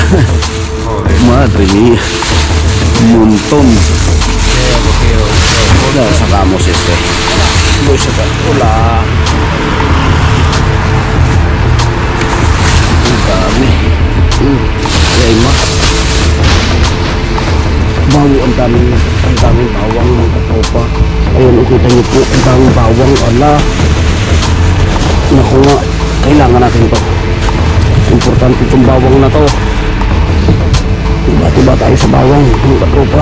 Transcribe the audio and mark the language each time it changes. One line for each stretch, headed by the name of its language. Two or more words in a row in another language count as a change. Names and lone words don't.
Spanish: Joder. Madre mía. Un montón. Ya sacamos este. Voy a sacar. Hola. Dami. Y hay más.
Filipino: Bago ang daming bawang mga katropa. Ayun, nakita niyo po ang daming bawang. Ala. Naku nga, kailangan natin to. Importante itong bawang na to. Tiba tayo sa bawang mga katropa.